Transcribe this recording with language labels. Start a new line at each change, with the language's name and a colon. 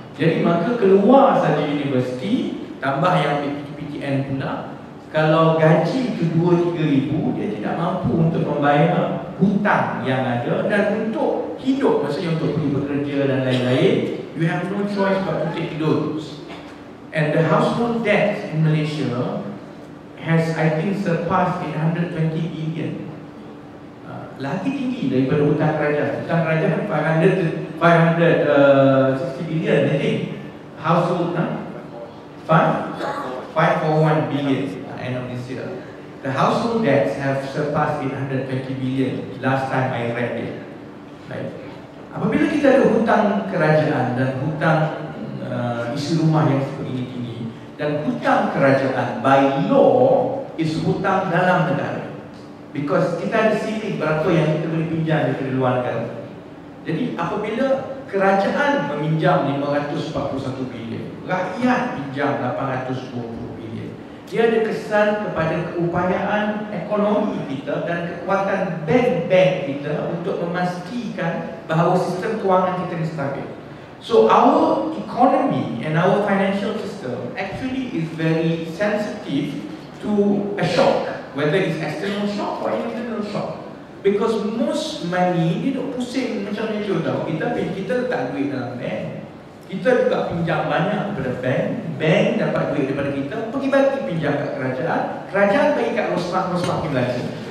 Malay: Jadi maka keluar saja universiti, tambah yang ambil PTN pula, kalau gaji itu 2-3 ribu, dia tidak mampu untuk membayar hutang yang ada dan untuk hidup, maksudnya untuk pergi bekerja dan lain-lain.
English: You have no choice but to take loans. And the household debt in Malaysia has, I think, surpassed 820 billion.
Malay: Lagi tinggi daripada hutang kerajaan. Hutang kerajaan 560 billion,
English: I think. Household, 541 billion end of this year. The household debts have surpassed 820 billion last time I read it. Right.
Malay: Apabila kita ada hutang kerajaan dan hutang isi rumah yang seperti ini, dan hutang kerajaan
English: by law
Malay: is hutang dalam negara,
English: because
Malay: kita ada ceiling berapa yang kita boleh pinjam dari luar negara. Jadi apabila kerajaan meminjam 541 bilion, rakyat pinjam 820 bilion, dia ada kesan kepada keupayaan ekonomi kita dan kekuatan bank-bank kita untuk memastikan bahawa sistem kewangan kita ini stabil.
English: So our economy and our financial system actually is very sensitive to a shock, whether it's external shock or internal shock. Because most money
Malay: ni duk pusing macam ni je tau. Kita letak duit dalam bank, kita juga pinjam banyak daripada bank, bank dapat duit daripada kita, pergi bagi pinjam kat kerajaan, kerajaan bagi kat Rosmah pergi belanja.